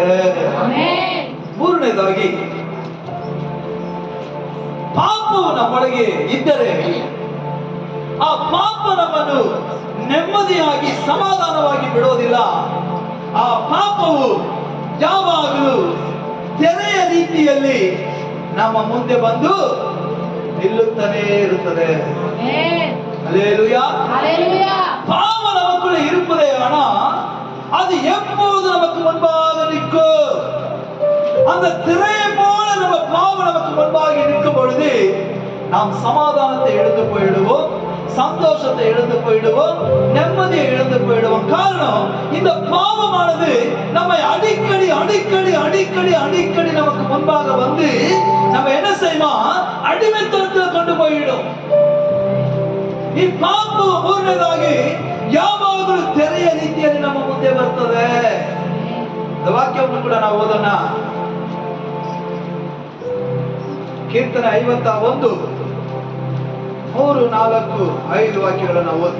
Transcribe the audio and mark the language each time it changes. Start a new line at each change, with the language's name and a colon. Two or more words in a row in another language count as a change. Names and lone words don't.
Kannada: ಮೂರನೇದಾಗಿ, ಪಾಪವು ನಮ್ಮೊಳಗೆ ಇದ್ದರೆ ಆ ಪಾಪ ನಮ್ಮನ್ನು ನೆಮ್ಮದಿಯಾಗಿ ಸಮಾಧಾನವಾಗಿ ಬಿಡೋದಿಲ್ಲ. ಆ ಪಾಪವು ಯಾವಾಗಲೂ ತೆರೆಯ ರೀತಿಯಲ್ಲಿ ನಮ್ಮ ಮುಂದೆ ಬಂದು ನಿಲ್ಲುತ್ತಲೇ ಇರುತ್ತದೆ.
Tamil: அல்லேலூயா. பாவ நமக்குள்ள இருப்பதே ஆனா அது எப்போது நமக்கு முன்பாக நிற்கும். அந்த திரையை போல நம்ம பாவம் நமக்கு முன்பாக நிற்கும் பொழுது நாம் சமாதானத்தை இழந்து போயிடுவோம், சந்தோஷத்தை இழந்து போயிடுவோம், நிம்மதியை இழந்து போயிடுவோம். காரணம், இந்த பாவமானது நம்மை அடிக்கடி அடிக்கடி அடிக்கடி அடிக்கடி நமக்கு முன்பாக வந்து நம்ம என்ன செய்வோம், அடிமைத்தனத்தில் கொண்டு போயிடும்.
Kannada: ಈ ಪಾಪ ಮೂರನೇದಾಗಿ ಯಾವಾಗಲೂ ತೆರೆಯ ರೀತಿಯಲ್ಲಿ ನಮ್ಮ ಮುಂದೆ ಬರ್ತದೆ. ವಾಕ್ಯವನ್ನು ಕೂಡ ನಾವು ಓದೋಣ. ಕೀರ್ತನೆ 51 3, 4, 5 ವಾಕ್ಯಗಳನ್ನು ಓದಿ.